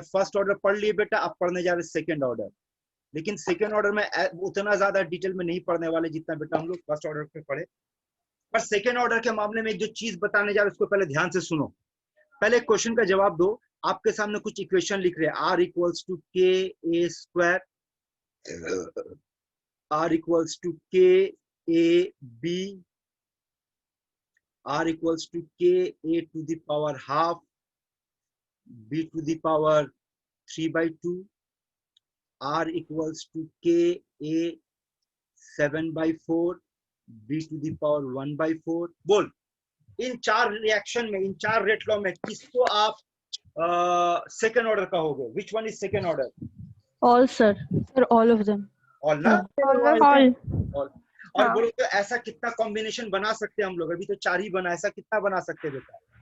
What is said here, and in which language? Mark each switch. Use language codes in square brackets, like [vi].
[hi] First order पढ़ लिए बेटा, अब पढ़ने जा रहे सेकंड ऑर्डर। लेकिन सेकंड ऑर्डर में उतना ज्यादा डिटेल में नहीं पढ़ने वाले जितना बेटा हम लोग फर्स्ट ऑर्डर पे पढ़े। पर सेकंड ऑर्डर के मामले में एक जो चीज बताने जा रहे उसको पहले ध्यान से सुनो। पहले क्वेश्चन का जवाब दो। आपके सामने कुछ इक्वेशन लिख रहे हैं, [en] r equals to K A square R equals to K A B, R equals to K A to the power half, B to the power 3/2, R equals to K A 7/4, B to the power 1/4. [hi] बोल, इन चार reaction में, इन चार rate law में किसको आप second order कहोगे? [en] Which one is second order? All, sir. Sir, all of them. [hi] All ना? [en] All. [hi] All. और हाँ। बोलो तो ऐसा कितना कॉम्बिनेशन बना सकते हैं हम लोग? अभी तो चार ही बना, ऐसा कितना बना सकते हैं बेटा?